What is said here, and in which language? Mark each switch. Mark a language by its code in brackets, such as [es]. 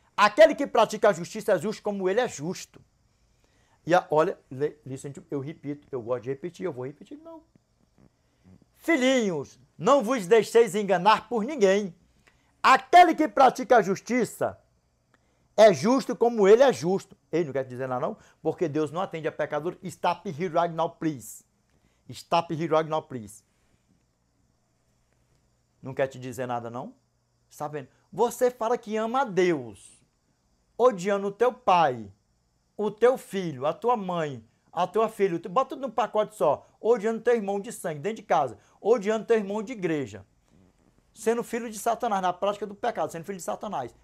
[pt] Aquele que pratica a justiça é justo como ele é justo. E olha, eu repito, eu gosto de repetir, eu vou repetir não. Filhinhos, não vos deixeis enganar por ninguém. Aquele que pratica a justiça é justo como ele é justo. Ele não quer dizer nada não, porque Deus não atende a pecador. [en] Stop here right now, please. Stop here right now, please. [pt] Não quer te dizer nada não? Está vendo? Você fala que ama a Deus, odiando o teu pai, o teu filho, a tua mãe, a tua filha, bota tudo num pacote só, odiando teu irmão de sangue dentro de casa, odiando teu irmão de igreja, sendo filho de Satanás, na prática do pecado, sendo filho de Satanás.